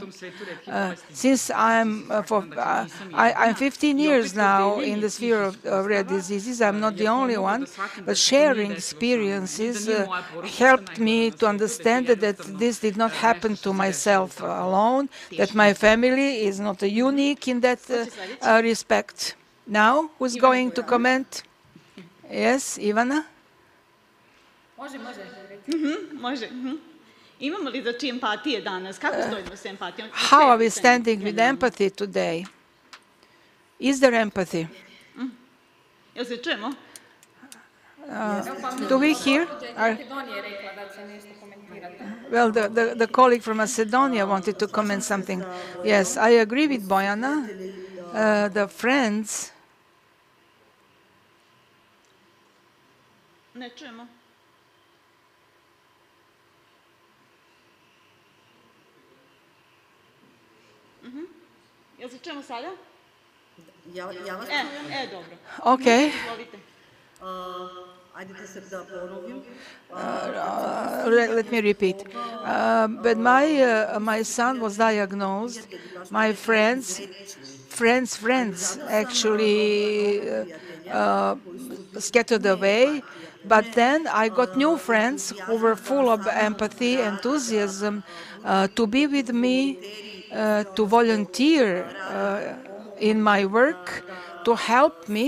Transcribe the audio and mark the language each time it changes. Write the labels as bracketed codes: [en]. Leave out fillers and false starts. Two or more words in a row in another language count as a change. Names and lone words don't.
[en] Since I'm 15 years now in the sphere of rare diseases, I'm not the only one, but sharing experiences helped me to understand that this did not happen to myself alone, that my family is not unique in that respect. Now, who's going to comment? Yes, Ivana? [hr] Može. Imamo li znači empatije danas? Kako stojimo s empatijom? [en] How are we standing with empathy today? Is there empathy? [hr] Jel se čujemo? [en] Do we hear? Well, the colleague from Macedonia wanted to comment something. Yes, I agree with Bojana. The friends... [hr] Ne čujemo. Jel se čujemo sada? Ja vas čujem. Dobro. Okay. [mk] Ajdete se da ponovim. [en] Let me repeat. When my son was diagnosed, my friends actually scattered away. But then I got new friends who were full of empathy, enthusiasm, to be with me, to volunteer in my work, to help me.